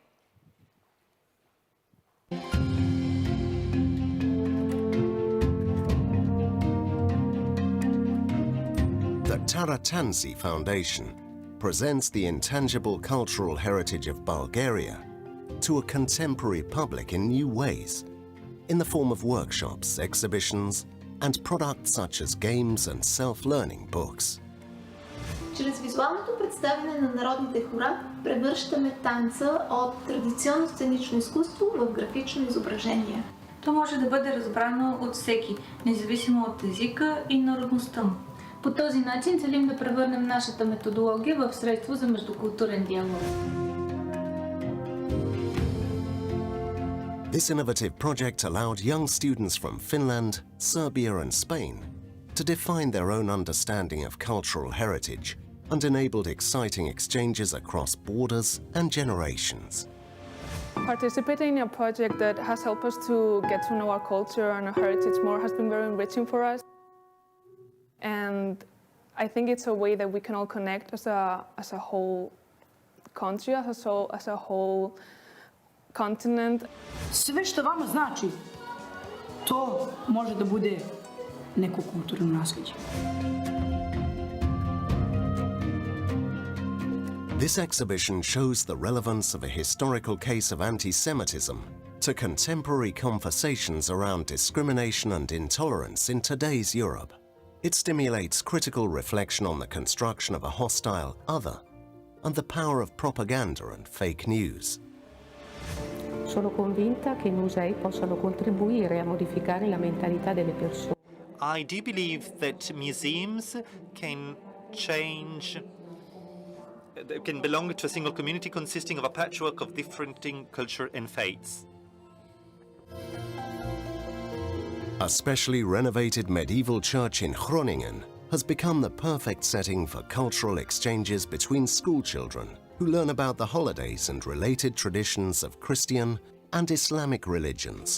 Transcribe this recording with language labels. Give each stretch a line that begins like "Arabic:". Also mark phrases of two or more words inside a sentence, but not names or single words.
English: The Taratansi Foundation presents the intangible cultural heritage of Bulgaria to a contemporary public in new ways, in the form of workshops, exhibitions, and products such as games and self-learning books.
Bulgarian: чрез визуалното представяне на народните хора превръщаме танца от традиционно сценично изкуство в графично изображение. То може да бъде разбрано от всеки, независимо от езика и народността му. По този начин целим да превърнем нашата методология в средство за междукултурен диалог.
English: This innovative project allowed young students from Finland, Serbia and Spain to define their own understanding of cultural heritage and enabled exciting exchanges across borders and generations. Participating in a project that has helped us to get to know our culture and our heritage more has been very enriching for us. And I think it's a way that we can all connect as a whole country, as a whole continent.
Bosnian: Sve što vama znači, to može da bude neko kulturno naslijeđe.
English: This exhibition shows the relevance of a historical case of anti-Semitism to contemporary conversations around discrimination and intolerance in today's Europe. It stimulates critical reflection on the construction of a hostile other and the power of propaganda and fake news.
Italian: Sono convinta che i musei possano contribuire a modificare la mentalità delle persone.
English: I do believe that museums can belong to a single community consisting of a patchwork of different culture and faiths. A specially renovated medieval church in Groningen has become the perfect setting for cultural exchanges between school children who learn about the holidays and related traditions of Christian and Islamic religions.